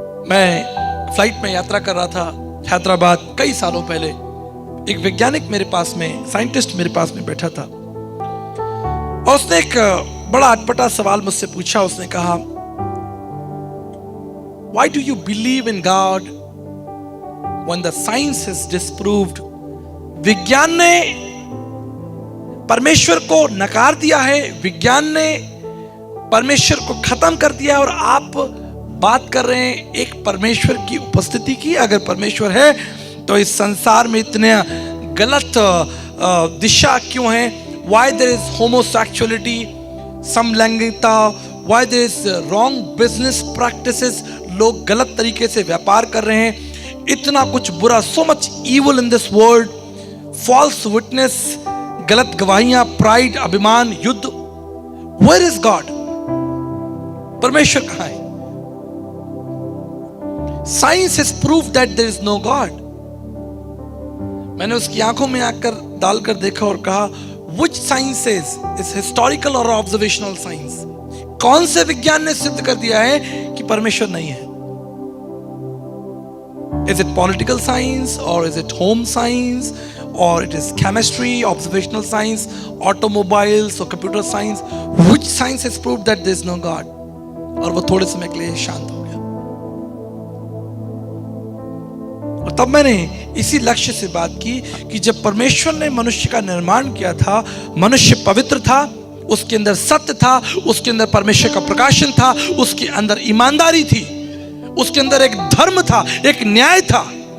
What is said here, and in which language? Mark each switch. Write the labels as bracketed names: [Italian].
[Hindi] मैं फ्लाइट में यात्रा कर रहा था हैदराबाद कई सालों पहले। एक वैज्ञानिक मेरे पास में, साइंटिस्ट मेरे पास में बैठा था और उसने एक बड़ा अटपटा सवाल मुझसे पूछा। उसने कहा, [English] Why do you believe in God when the science has disproved? [Hindi] विज्ञान ने परमेश्वर को नकार दिया है, विज्ञान ने परमेश्वर को खत्म कर दिया है और आप बात कर रहे हैं एक परमेश्वर की उपस्थिति की। अगर परमेश्वर है तो इस संसार में इतने गलत दिशा क्यों है? [English] Why there is homosexuality, समलैंगिकता, why there is wrong business practices, [Hindi] लोग गलत तरीके से व्यापार कर रहे हैं, इतना कुछ बुरा, [English] so much evil in this world, false witness, [Hindi] गलत गवाहियां, प्राइड, अभिमान, युद्ध। [English] Where is God? [Hindi] परमेश्वर कहां है? [English] Science has proved that there is no God. [Hindi] मैंने उसकी आंखों में आकर डालकर देखा और कहा, [English] Which science says is historical or observational science? [Hindi] कौन से विज्ञान ने सिद्ध कर दिया है कि परमेश्वर नहीं है? [English] Is it political science or is it home science or it is chemistry, observational science, automobiles or computer science? Which science has proved that there is no God? [Hindi] और वो थोड़े समय के लिए शांत हो गया। और तब मैंने इसी लक्ष्य से बात की कि जब परमेश्वर ने मनुष्य का निर्माण किया था, मनुष्य पवित्र था, उसके अंदर सत्य था, उसके अंदर परमेश्वर का प्रकाशन था, उसके अंदर ईमानदारी थी, उसके अंदर एक धर्म था, एक न्याय था।